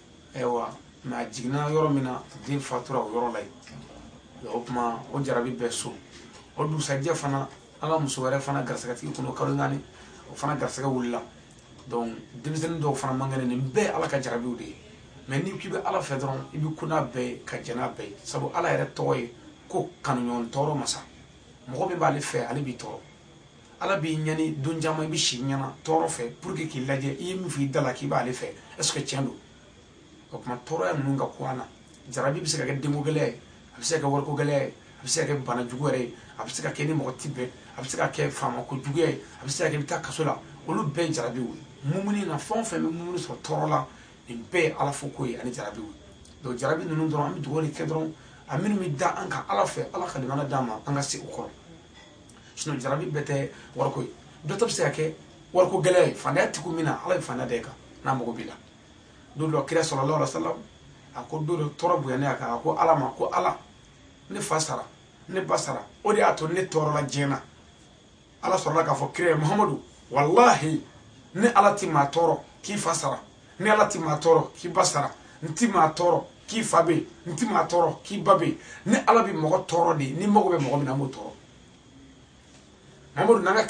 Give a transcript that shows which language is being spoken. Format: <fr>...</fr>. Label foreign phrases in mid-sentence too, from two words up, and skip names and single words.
<bm>mais a jiginna yɔrɔ min na den fatura o yɔrɔ la yen o tuma o jarabi bɛɛ so o dugusajɛ fana an ka muso wɛrɛ fana garisɛgɛtigi kun don kalo 4 o fana garisɛgɛ wulila donc denmisɛnnin dɔw fana man kɛnɛ nin bɛɛ ala ka jarabiw de ye mais n'i k'i bɛ ala fɛ dɔrɔn i bɛ kun n'a bɛɛ ye ka jɛn n'a bɛɛ ye sabu ala yɛrɛ tɔgɔ ye ko kanuɲɔgɔn tɔɔrɔ masa mɔgɔ min b'ale fɛ ale b'i tɔɔrɔ ala b'i ɲani don caman i bɛ si ɲɛna tɔɔrɔ fɛ</bm> <fr>pour que</fr> <bm>k'i lajɛ i ye min fɔ i da la k'i b'ale fɛ</bm> <fr>est ce que</fr> <bm>tiɲɛ don o tuma tɔɔrɔya ninnu ka ko an na jarabi bɛ se ka kɛ denko gɛlɛya ye a bɛ se ka kɛ wariko gɛlɛya ye a bɛ se ka kɛ bana jugu yɛrɛ ye a bɛ se ka kɛ ni mɔgɔ ti bɛn a bɛ se ka kɛ faama ko juguya ye a bɛ se ka kɛ i bɛ taa kaso la olu bɛɛ ye jarabiw ye mumuni na fɛn o fɛn bɛ mumuni sɔrɔ tɔɔrɔ la nin bɛɛ ye ala fo ko ye ani jarabiw ye donc jarabi ninnu dɔrɔn an bɛ dugawu de kɛ dɔrɔn a minnu bɛ da an kan ala fɛ ala ka limana d'an ma an ka se o kɔrɔ sinon jarabi bɛɛ tɛ wariko ye dɔ ta bɛ se ka kɛ wariko gɛlɛya ye fantanya tigiw min na ala bɛ fantanya da i kan n'a mago b'i la don dɔ kira</bm> <ar>sallallahu alaihi wasallam</ar> <bm>a ko don dɔ tɔɔrɔ bonyana a kan a ko ala ma ko ala ne fa sara ne ba sara o de y'a to ne tɔɔrɔla diɲɛ na ala sɔrɔla k'a fɔ kira Muhamadu wallahi ne ala ti maa tɔɔrɔ k'i fa sara ne ala ti maa tɔɔrɔ k'i ba sara n ti maa tɔɔrɔ k'i fa bɛ yen n ti maa tɔɔrɔ k'i ba bɛ yen ne ala bɛ mɔgɔ tɔɔrɔ de ni mago bɛ mɔgɔ min na n b'o tɔɔrɔ Muhamadu n'an ka</bm>